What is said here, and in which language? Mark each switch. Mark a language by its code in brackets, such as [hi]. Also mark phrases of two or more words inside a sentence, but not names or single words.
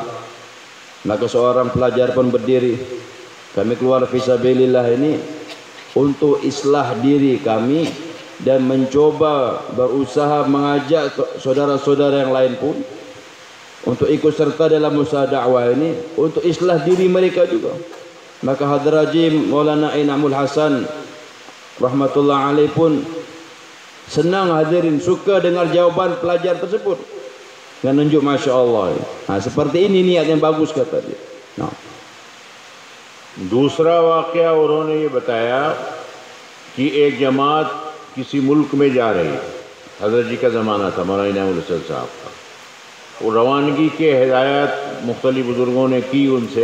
[ms] Maka seorang pelajar pun berdiri, kami keluar fisabilillah ini untuk islah diri kami dan mencoba berusaha mengajak saudara-saudara yang lain pun untuk ikut serta dalam usaha dakwah ini, untuk islah diri mereka juga. Maka Hadrat Haji Maulana Ainamul Hasan [ar] رحمة الله عليه [ms] pun senang hadirin, suka dengar jawaban pelajar tersebut. dengan nunjuk [ar] ما شاء الله. [ms] Seperti ini niat yang bagus kata dia. [hi] दूसरा वाक़या उन्होंने ये बताया कि एक जमात किसी मुल्क में जा रही है। हज़रत जी का ज़माना था, मौलाना इनामुल हसन साहब का। वो रवानगी के हिदायत मुख्तलिफ बुज़ुर्गों ने की उनसे।